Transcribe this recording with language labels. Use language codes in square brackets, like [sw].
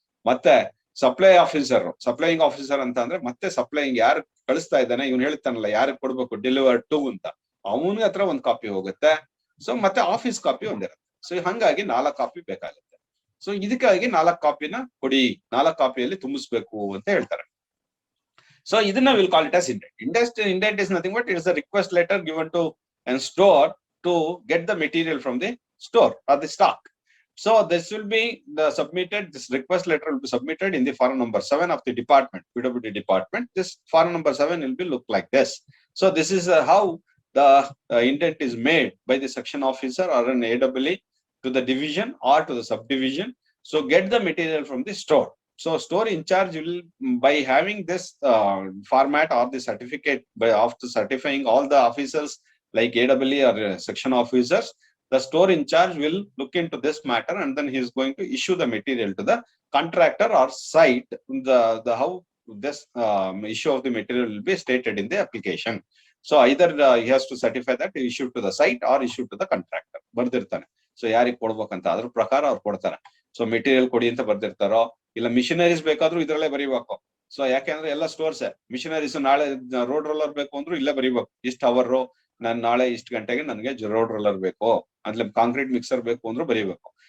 [kn] ಮತ್ತೆ supplying officer ಅಂತ ಅಂದ್ರೆ, ಮತ್ತೆ ಸಪ್ಲೈಯಿಂಗ್ ಯಾರು ಕಳಿಸ್ತಾ ಇದ್ದಾನೆ ಇವನು ಹೇಳ್ತಾನಲ್ಲ ಯಾರಿಗೆ ಕೊಡ್ಬೇಕು ಡೆಲಿವರ್ ಟು ಅಂತ, ಅವನಿಗೆ ಹತ್ರ ಒಂದು ಕಾಪಿ ಹೋಗುತ್ತೆ. ಸೊ ಮತ್ತೆ ಆಫೀಸ್ ಕಾಪಿ ಒಂದಿರುತ್ತೆ. ಸೊ ಹಂಗಾಗಿ 4 ಕಾಪಿ ಬೇಕಾಗುತ್ತೆ. ಸೊ ಇದಕ್ಕಾಗಿ 4 ಕಾಪಿನ ಕೊಡಿ, 4 ಕಾಪಿಯಲ್ಲಿ ತುಂಬಿಸ್ಬೇಕು ಅಂತ ಹೇಳ್ತಾರೆ. ಸೊ ಇದನ್ನ [en] Will call it as indent. Indent is nothing but it is a request letter given to and store to get the material from the store or the stock. So this will be this request letter will be submitted in the form number 7 of the department, PWD department. This form number 7 will be look like this. So this is how the intent is made by the section officer or an AWE to the division or to the subdivision. So get the material from the store. So store in charge will, by having this format or the certificate of certifying all the officers like AWE or section officers, the store in charge will look into this matter, and then he is going to issue the material to the contractor or site. The how this issue of the material will be stated in the application. So either he has to certify that issue to the site or issue to the contractor. [kn] ಬರ್ದಿರ್ತಾನೆ. So ಯಾರಿಗೆ ಕೊಡ್ಬೇಕಂತ ಅದ್ರ ಪ್ರಕಾರ ಅವ್ರು ಕೊಡ್ತಾರೆ. So material ಕೊಡಿ ಅಂತ ಬರ್ದಿರ್ತಾರೋ, ಇಲ್ಲ missionaries ಬೇಕಾದ್ರೂ ಇದ್ರಲ್ಲೇ ಬರೀಬೇಕು. ಸೊ ಯಾಕೆಂದ್ರೆ ಎಲ್ಲ ಸ್ಟೋರ್ಸ್ ಮಿಷನರೀಸ್, ನಾಳೆ ರೋಡ್ ರೋಲರ್ ಬೇಕು ಅಂದ್ರೂ ಇಲ್ಲೇ ಬರೀಬೇಕು. ಇಷ್ಟು ಅವರ್ ನಾನು ನಾಳೆ ಇಷ್ಟು ಗಂಟೆಗೆ ನನಗೆ ರೋಡ್ ರೋಲರ್ ಬೇಕು, ಅಂದ್ರೆ ಕಾಂಕ್ರೀಟ್ ಮಿಕ್ಸರ್ ಬೇಕು ಅಂದ್ರೂ ಬರೀಬೇಕು.